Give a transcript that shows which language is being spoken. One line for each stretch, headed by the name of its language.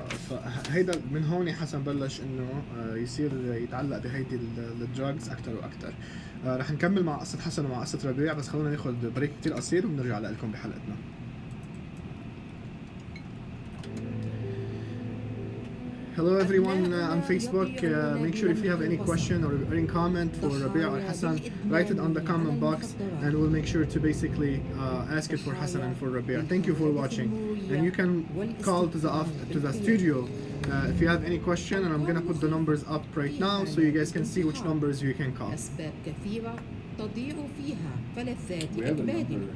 Arabic: فهيدا من هون حسن بلش انه يصير يتعلق بهيدي الدراجز اكثر واكثر. رح نكمل مع قصه حسن ومع قصه ربيع، بس خلونا ناخذ بريك كتير قصير وبنرجع لكم بحلقتنا.
English: Hello everyone on Facebook. Make sure if you have any question or any comment for Rabih or Hasan, write it on the comment box, and we'll make sure to basically ask it for Hasan and for Rabih. Thank you for watching, and you can call to the studio if you have any question, and I'm gonna put the numbers up right now so you guys can see which numbers you can call.
Arabic: أسباب كثيرة تضيع فيها فلذات إدمانهم.